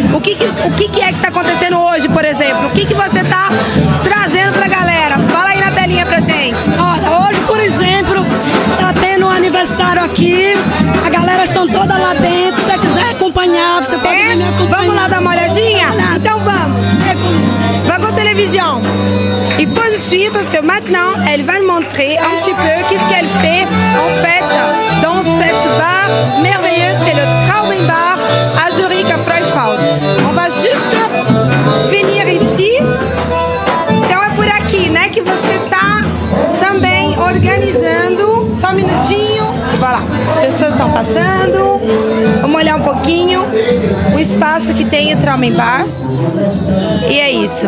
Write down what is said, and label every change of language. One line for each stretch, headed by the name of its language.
Portuguese: O que é que está acontecendo hoje, por exemplo? O que você está trazendo pra galera? Fala aí na telinha pra gente. Olha, hoje, por exemplo, tá tendo um aniversário aqui, a galera estão toda lá dentro, se você quiser acompanhar, você pode vir me acompanhar. Vamos lá dar uma olhadinha? Então vamos. Vangu Television.
French: Il faut nous suivre parce que maintenant, elle va nous montrer un petit peu qu'est-ce qu'elle fait en fait dans cette bar merveilleux, c'est le Traubenbar à Zurich, à Frauenfeld. On va juste venir ici.
Portuguese: Então é por aqui, né, que você tá também organizando. Só um minutinho. Voilà, as pessoas estão passando. Vamos olhar um pouquinho o espaço que tem o Traubenbar. E é isso.